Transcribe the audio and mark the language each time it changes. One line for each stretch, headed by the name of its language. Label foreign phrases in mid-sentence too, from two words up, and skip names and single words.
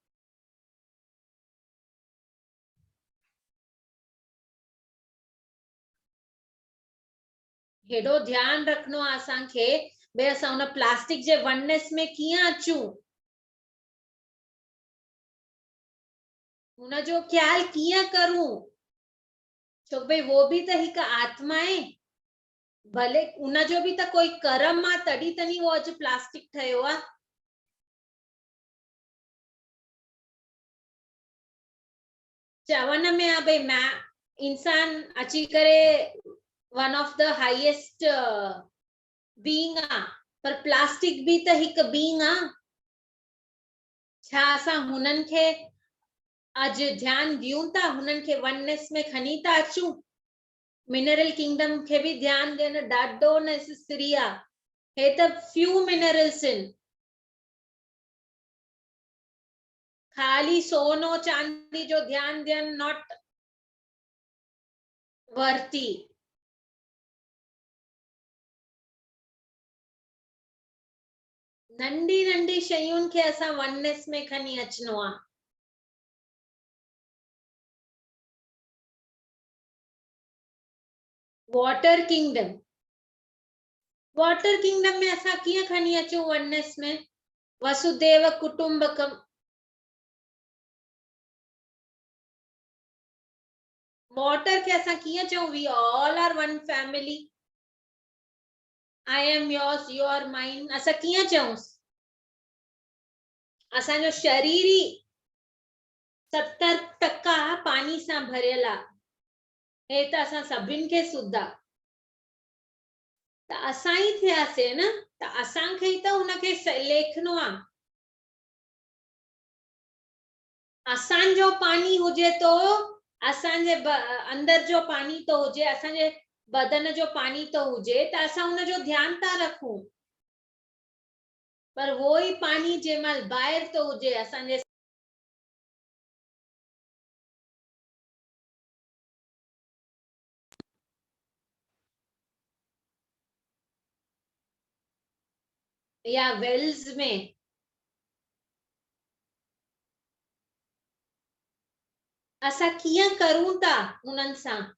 Sindhi: हेॾो ध्यानु रखणो आहे असांखे भई असां हुन प्लास्टिक जे वननेस में कीअं अचूं, हुनजो ख्याल कीअं करूं, छो भई वो बि त हिकु आत्मा आहे। भले उनजो बि त कोई कर्म आहे, तॾहिं त नी वो अॼु प्लास्टिक ठहियो आहे। चवण में आहे भई इंसान अची करे
English: one of the highest being
Sindhi: आहे, पर प्लास्टिक भी त हिकु बीइंग आहे। छा असां हुननि खे अॼु ध्यानु ॾियूं था, हुननि खे वननेस में खणी था अचूं?
English: mineral kingdom
Sindhi: खे भी ध्यानु ॾियणु ॾाढो नेसेसरी आहे। हे त
English: few minerals
Sindhi: आहिनि, खाली सोनो चांदी जो ध्यानु ॾियणु
English: not worthy.
Sindhi: नंढी नंढी शयुनि खे असां वननेस में खणी अचणो आहे।
English: water kingdom, water kingdom
Sindhi: में असां कीअं खणी अचूं वननेस में?
Sanskrit: वसुदेव कुटुंबकम।
Sindhi: वॉटर खे असां कीअं चऊं?
English: We all are one family, I am yours, you are mine.
Sindhi: असां कीअं चऊं? असांजो शरीर ई 70% पानी सां भरियल आहे। हे त असां सभिनि खे सुधा, त असां ई थियासीं न, त असांखे ई त हुनखे लेखनो आहे। असांजो पानी हुजे तो असांजे अंदर जो पानी तो हुजे, असांजे बदन जो पानी तो हुजे, त असां हुनजो ध्यानु था रखूं। पर वो ही पानी जंहिंमहिल ॿाहिरि तो हुजे, असांजे या वेल्स में, असां कीअं करूं था उन्हनि सां?